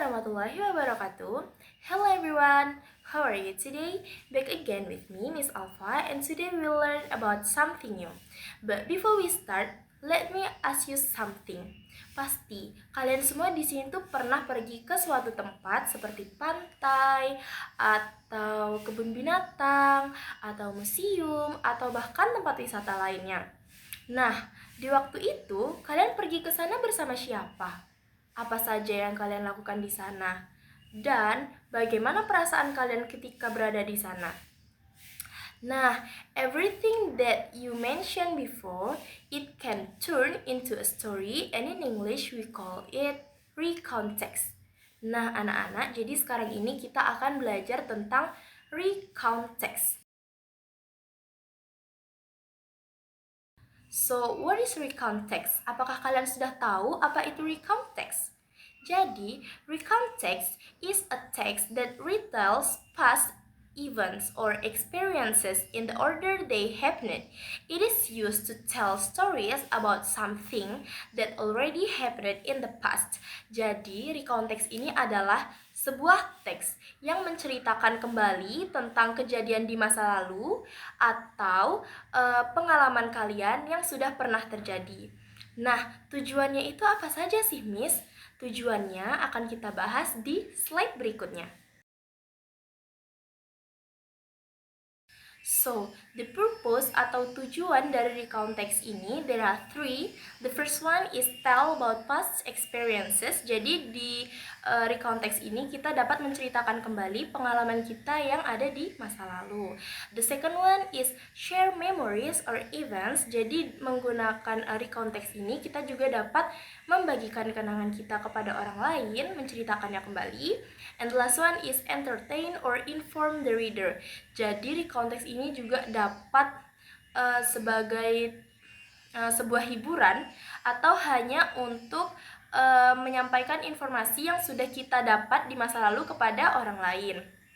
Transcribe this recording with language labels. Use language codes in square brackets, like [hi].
[en] everyone, how are you today? Back again with me, Miss Alpha, and today we'll learn about something new. But before we start, let me ask you something. [id] Pasti kalian semua di sini tuh pernah pergi ke suatu tempat seperti pantai, atau kebun binatang, atau museum, atau bahkan tempat wisata lainnya. Nah, di waktu itu kalian pergi ke sana bersama siapa? Apa saja yang kalian lakukan di sana? Dan bagaimana perasaan kalian ketika berada di sana? [en] Nah, everything that you mentioned before, it can turn into a story, and in English we call it recontext. [id] Nah, anak-anak, jadi sekarang ini kita akan belajar tentang recontext. [en] So, what is recontext? [id] Apakah kalian sudah tahu apa itu recontext? [en] Jadi, recontext is a text that retells past events or experiences in the order they happened. It is used to tell stories about something that already happened in the past. [id] Jadi, recontext ini adalah sebuah teks yang menceritakan kembali tentang kejadian di masa lalu atau pengalaman kalian yang sudah pernah terjadi. Nah, tujuannya itu apa saja sih, Miss? Tujuannya akan kita bahas di slide berikutnya. [en] So, the purpose [id] atau tujuan dari [en] recontext ini, there are three. The first one is tell about past experiences. [id] Jadi di recontext ini kita dapat menceritakan kembali pengalaman kita yang ada di masa lalu. [en] The second one is share memories or events. [id] Jadi menggunakan recontext ini kita juga dapat membagikan kenangan kita kepada orang lain, menceritakannya kembali. [en] And the last one is entertain or inform the reader. [id] Jadi recontext ini juga dapat sebagai sebuah hiburan atau hanya untuk menyampaikan informasi yang sudah kita dapat di masa lalu kepada orang lain.